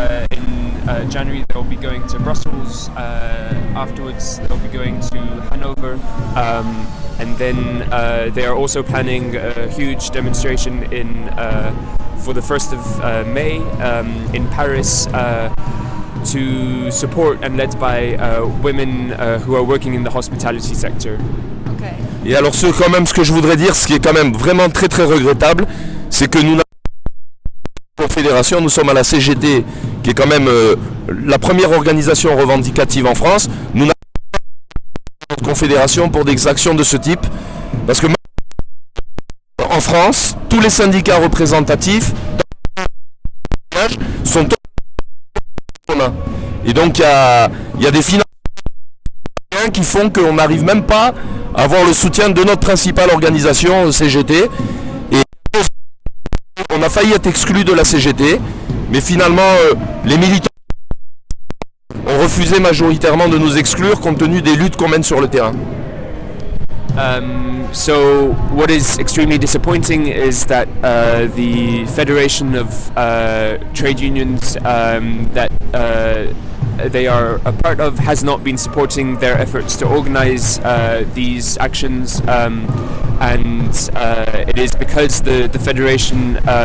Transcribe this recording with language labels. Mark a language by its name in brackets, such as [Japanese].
[English] In January they'll be going to Brussels, afterwards they'll be going to Hanover, and then they are also planning a huge demonstration for the 1st of May in Paris, to support and led by women who are working in the hospitality sector. Okay. [French] Et alors ce que je voudrais dire, ce qui est quand même vraiment très très regrettable, c'est que nous confédération, nous sommes à la CGT, qui est quand même la première organisation revendicative en France. Nous n'avons pas de confédération pour des actions de ce type, parce que en France, tous les syndicats représentatifs sont communs. Et donc il y a des financements qui font qu'on n'arrive même pas à avoir le soutien de notre principale organisation, CGT. On a failli être exclu de la CGT, mais finalement les militants ont refusé majoritairement de nous exclure compte tenu des luttes qu'on mène sur le terrain. [English] So what is extremely disappointing is that the Federation of Trade Unions that they are a part of has not been supporting their efforts to organize these actions, and it is because the Federation